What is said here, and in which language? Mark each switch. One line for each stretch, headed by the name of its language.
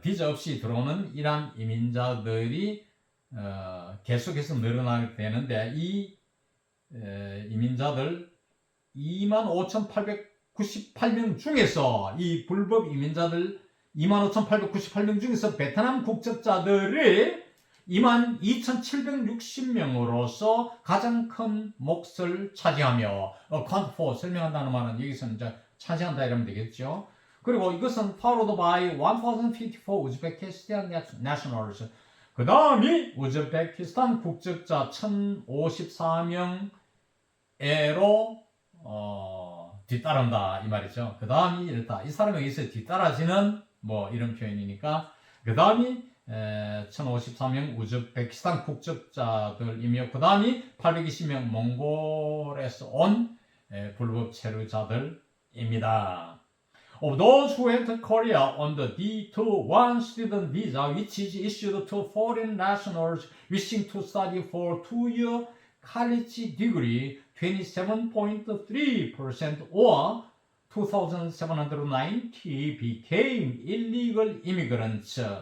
Korean: 비자 없이 들어오는 이란 이민자들이 계속해서 늘어나게 되는데 이 이민자들 25,898명 중에서 이 불법 이민자들 25,898명 중에서 베트남 국적자들이 22,760명으로서 가장 큰 몫을 차지하며
English: account for
Korean: 설명한다는 말은 여기서는 이제 차지한다 이러면 되겠죠. 그리고 이것은
English: followed by 1,054 Uzbekistan nationals.
Korean: 그 다음이 우즈베키스탄 국적자 1,054명으로 뒤따른다 이 말이죠. 그 다음이 이렇다. 이 사람에 의해서 뒤따라지는 뭐 이런 표현이니까 그 다음이 1,054명 우즈베키스탄 국적자들이며 그 다음이 820명 몽골에서 온 불법 체류자들입니다.
English: Of those who entered Korea on the D2-1 student visa, which is issued to foreign nationals wishing to study for 2-year college degree, 27.3% or 2,790 became illegal immigrants.